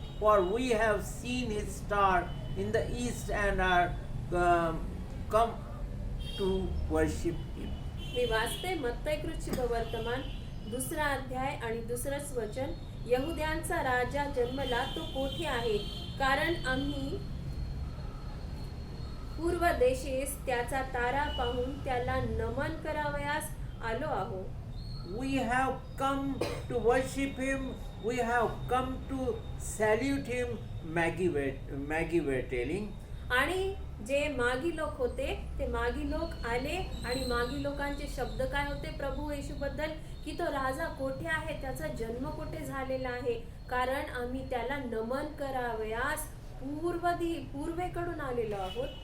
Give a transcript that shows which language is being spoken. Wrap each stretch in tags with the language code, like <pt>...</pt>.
<en>For we have seen his star in the east and are come to worship him.</en> <mr>मी वाचते मत्तई कृत वर्तमान 2 अध्याय आणि 2 वचन. यहुद्यांचा राजा जन्मला, तो कोठे आहे? कारण आम्ही पूर्व देशेस त्याचा तारा पाहून त्याला नमन करावयास आलो आहोत.</mr> <en>We have come to worship him. We have come to salute him. Maggie were telling.</en> <mr>आणि जे मागी लोक होते ते मागी लोक आले आणि मागी लोकांचे शब्द काय होते प्रभू येशू बद्दल, की तो राजा कोठे आहे, त्याचा जन्म कुठे झालेला आहे, कारण आम्ही त्याला नमन करावयास पूर्वेकडून आलेलो आहोत.</mr>